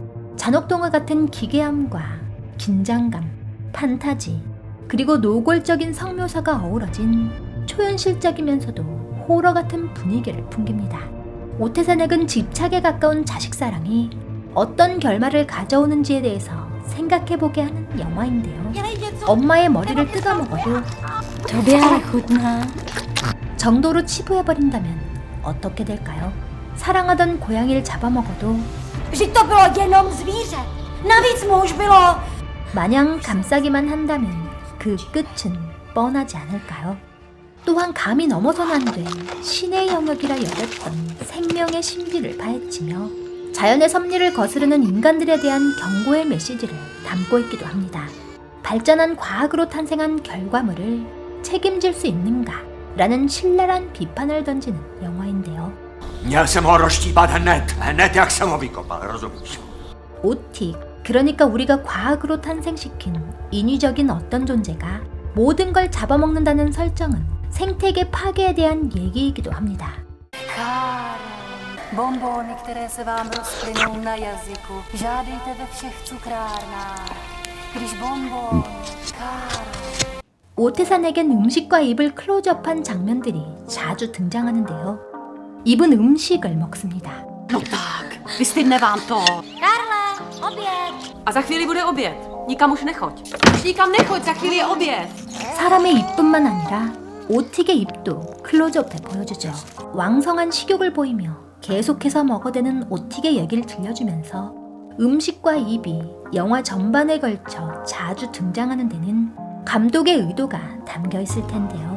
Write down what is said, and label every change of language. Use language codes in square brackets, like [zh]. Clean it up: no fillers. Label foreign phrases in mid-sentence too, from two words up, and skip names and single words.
[ko] 잔혹동화 같은 기괴함과 긴장감, 판타지, 그리고 노골적인 성묘사가 어우러진 초현실적이면서도 호러 같은 분위기를 풍깁니다. 오테사넥은 집착에 가까운 자식사랑이 어떤 결말을 가져오는지에 대해서 생각해보게 하는 영화인데요. 엄마의 머리를 뜯어먹어도 [cs] Tobě ale chutná. [ko] 정도로 치부해버린다면 어떻게 될까요? 사랑하던 고양이를 잡아먹어도 [cs] Vždyť to bylo jenom zvíře. Navíc mu už bylo... [ko] 마냥 감싸기만 한다면 그 끝은 뻔하지 않을까요? 또한 감히 넘어서는 안 돼 신의 영역이라 여겼던 생명의 신비를 파헤치며 자연의 섭리를 거스르는 인간들에 대한 경고의 메시지를 담고 있기도 합니다. 발전한 과학으로 탄생한 결과물을 책임질 수 있는가? 라는 신랄한 비판을 던지는 영화인데요. [cs] Měl jsem ho rozštípat hned jak jsem ho vykopal, rozumíš? [ko] 오틱, 그러니까 우리가 과학으로 탄생시킨 인위적인 어떤 존재가 모든 걸 잡아먹는다는 설정은 생태계 파괴에 대한 얘기이기도 합니다. [cs] Bonbony, které se vám rozplynou na jazyku. Žádejte ve všech cukrárnách. Když bonbon, [ko] 오테사넥엔 음식과 입을 클로즈업한 장면들이 자주 등장하는데요. 입은 음식을 먹습니다. [cs] No tak, vystydne vám to. Karle, oběd! A za chvíli bude oběd. Nikam už nechoď. Už nikam nechoď, za chvíli je oběd. [ko] 사람의 입뿐만 아니라 오틱의 입도 클로즈업해 보여주죠. 왕성한 식욕을 보이며 계속해서 먹어대는 오틱의 얘기를 들려주면서 음식과 입이 영화 전반에 걸쳐 자주 등장하는 데는 감독의 의도가 담겨 있을 텐데요.